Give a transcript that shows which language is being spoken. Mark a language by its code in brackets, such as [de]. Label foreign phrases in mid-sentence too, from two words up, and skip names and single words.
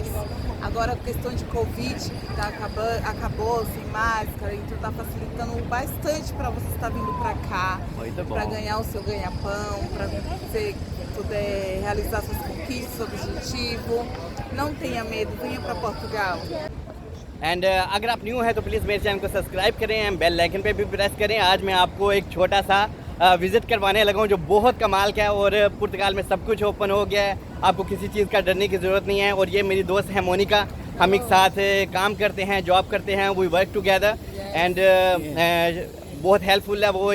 [pt] Agora a questão de Covid acabou sem máscara, então está facilitando bastante para você estar vindo para cá, para ganhar o seu ganha-pão, para você poder realizar suas conquistas, seu objetivo. Não tenha medo, venha para Portugal. [hi] एंड अगर आप न्यू हैं तो प्लीज़ मेरे चैनल को सब्सक्राइब करें [en] and bell icon [hi] पे भी प्रेस करें। आज मैं आपको एक छोटा सा विज़िट करवाने लगा हूँ जो बहुत कमाल का है और पुर्तगाल में सब कुछ ओपन हो गया है, आपको किसी चीज़ का डरने की ज़रूरत नहीं है। और ये मेरी दोस्त है मोनिका, हम एक साथ काम करते हैं, जॉब करते हैं, [en] we work together and [hi] बहुत हेल्पफुल है वो।